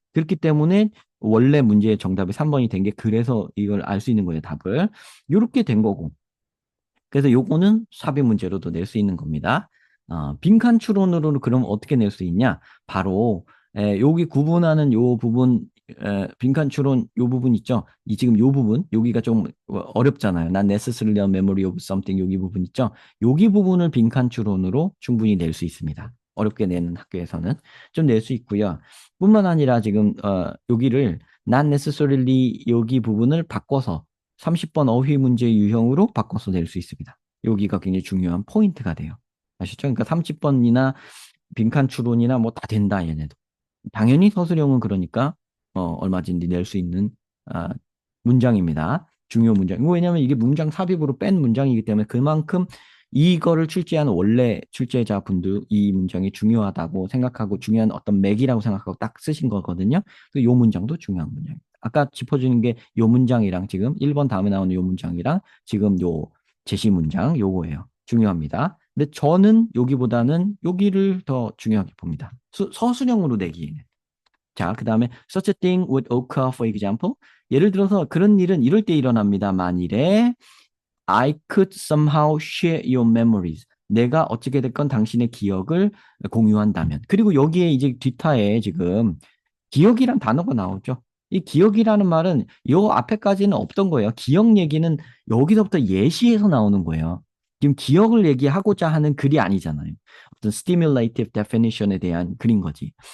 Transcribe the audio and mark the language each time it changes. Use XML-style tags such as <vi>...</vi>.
<ko>그렇기 때문에 원래 문제의 정답이 3번이 된 게 그래서 이걸 알 수 있는 거예요, 답을. 이렇게 된 거고. 그래서 요거는 삽입 문제로도 낼 빈칸 겁니다. 빈칸 추론으로는 그럼 어떻게 낼 수 있냐? 바로 여기 구분하는 요 부분 빈칸 추론 요 부분 있죠? 지금 요 부분 여기가 좀 어렵잖아요. 난</ko> <en>necessarily a memory of something</en> <ko>여기 부분 있죠? 여기 부분을 빈칸 추론으로 충분히 낼 수 있습니다. 어렵게 내는 학교에서는 좀 낼 수 있고요. 뿐만 아니라 지금 여기를</ko> <en>not necessarily</en> <ko>여기 부분을 바꿔서 30번 어휘 문제 유형으로 바꿔서 낼 수 있습니다. 여기가 굉장히 중요한 포인트가 돼요. 아시죠? 그러니까 30번이나 빈칸 추론이나 뭐 다 된다, 얘네도. 당연히 서술형은 그러니까 얼마든지 낼 수 있는 문장입니다. 중요 문장. 왜냐하면 이게 문장 삽입으로 뺀 문장이기 때문에 그만큼 이거를 출제한 원래 출제자 분도 이 문장이 중요하다고 생각하고 중요한 어떤 맥이라고 생각하고 딱 쓰신 거거든요. 그래서 이 문장도 중요한 문장입니다. 아까 짚어주는 게 이 문장이랑 지금 1번 다음에 나오는 이 문장이랑 지금 요 제시 문장 요거예요. 중요합니다. 근데 저는 여기보다는 여기를 더 중요하게 봅니다. 서술형으로 내기에는. 자, 그 다음에</ko> <en>such a thing would occur, for example.</en> <ko>예를 들어서 그런 일은 이럴 때 일어납니다. 만일에</ko> <en>I could somehow share your memories.</en> <ko>내가 어떻게 됐건 당신의 기억을 공유한다면. 그리고 여기에 이제 뒷타에 지금 기억이란 단어가 나오죠. 이 기억이라는 말은 요 앞에까지는 없던 거예요. 기억 얘기는 여기서부터 예시에서 나오는 거예요. 지금 기억을 얘기하고자 하는 글이 아니잖아요. 어떤 stimulative definition에 대한 글인 거지.</ko>